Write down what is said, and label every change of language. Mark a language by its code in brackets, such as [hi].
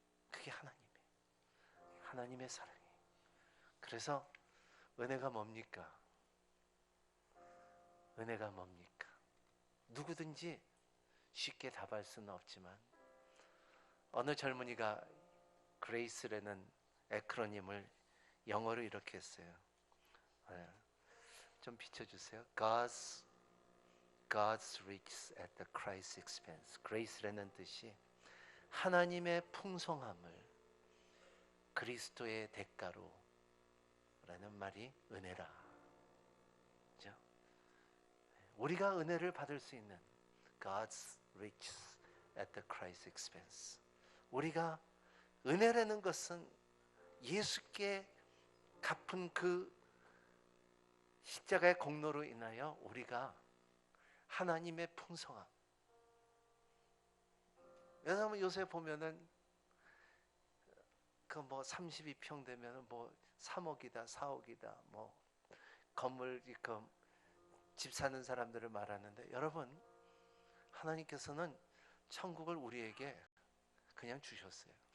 [ko] 그게 하나님의 사랑이에요. 그래서 은혜가 뭡니까? 은혜가 뭡니까? 누구든지 쉽게 답할 수는 없지만 어느 젊은이가 그레이스라는 에크로님을 영어로 이렇게 했어요. 좀 비춰주세요. [en] God's riches at the Christ's expense. [ko] Grace라는 뜻이 하나님의 풍성함을 그리스도의 대가로 라는 말이 은혜라. 그죠? 우리가 은혜를 받을 수 있는 [en] God's riches at the Christ's expense. [ko] 우리가 은혜라는 것은 예수께 갚은 그 십자가의 공로로 인하여 우리가 하나님의 풍성함. 왜냐하면 요새 보면은 그 뭐 32평 되면은 뭐 3억이다, 4억이다, 뭐 건물 그 집 사는 사람들을 말하는데, 여러분, 하나님께서는 천국을 우리에게 그냥 주셨어요.